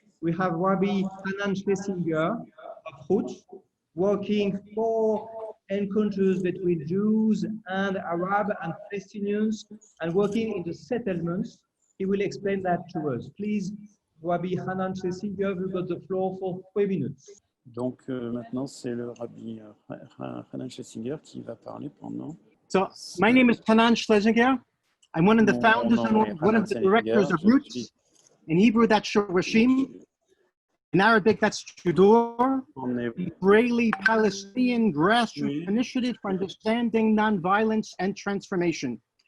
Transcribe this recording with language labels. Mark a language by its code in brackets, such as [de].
[en] We have Rabbi Hanan Schlesinger of Hut, working for encounters between Jews and Arab and Palestinians, and working in the settlements. He will explain that to us. Please, Rabbi Hanan Schlesinger, you've got the floor for 3 minutes. [fr] Donc maintenant, c'est le Rabbi Hanan Schlesinger qui va parler pendant. [en] So my name is Hanan Schlesinger. I'm one of the founders and one of the directors of Roots. In Hebrew, that's Shorashim. In Arabic, that's Chudor, Israeli-Palestinian grassroots initiative for understanding nonviolence and transformation.